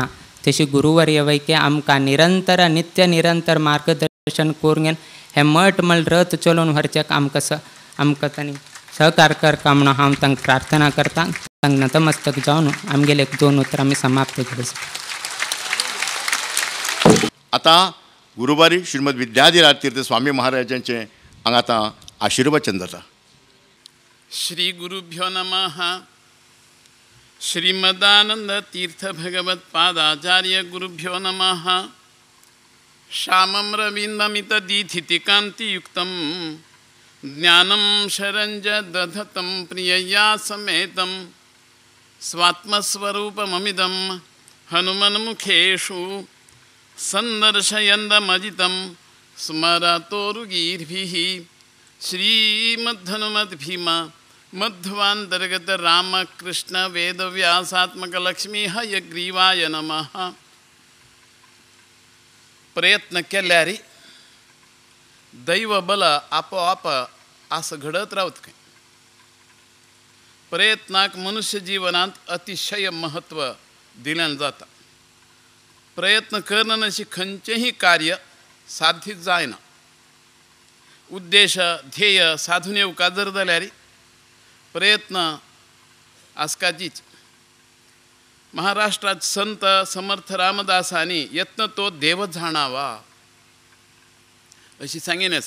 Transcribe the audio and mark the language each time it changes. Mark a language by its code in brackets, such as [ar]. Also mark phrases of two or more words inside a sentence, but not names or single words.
[kok] तशी गुरुवर्य वैके आमकां निरंतर नित्य निरंतर मार्गदर्शन करून घेवन हे मठ मळ रथ चलोवन व्हरचेक आमकां तांणी सहकार करता म्हणून हांव तांकां प्रार्थना करता. तांकां नतमस्तक जावन आमगेले 2 उतरां आमी समाप्त करता. आता गुरुवारी श्रीमद विद्याधीराज तीर्थ स्वामी महाराजांचे हांगा आतां आशिर्वचन जाता. [sa] श्री गुरुभ्यो नमः. श्रीमदानंद तीर्थ भगवत पादाचार्य गुरुभ्यो नमः. श्यामं रवीन्द्रमित दीधितिकान्तियुक्तं ज्ञानं शरञ्ज दधतं प्रियया समेतं स्वात्मस्वरूपममिदं हनुमन्मुखेषु सन्दर्शयन्दमजितं स्मरतोरुगीर्भिः श्रीमद्धनुमद्भीमा मध्वांतर्गत रामकृष्ण वेदव्यासात्मक लक्ष्मी हयग्रीवाय नमः. [kok] प्रयत्न केल्यार दैव बल आपोआप असं घडत रावत काय. प्रयत्नाक मनुष्य जीवनात अतिशय महत्व दिलें जाता. प्रयत्न करणं अशी खंयचेही कार्य साध्य जायना. उद्देश ध्येय साधून येवका जर जाल्यार प्रयत्न आसपाचीच. महाराष्ट्रात संत समर्थ रामदासांनी [mr] यत्न तो देव जाणावा [kok] अशी सांगेन आसा.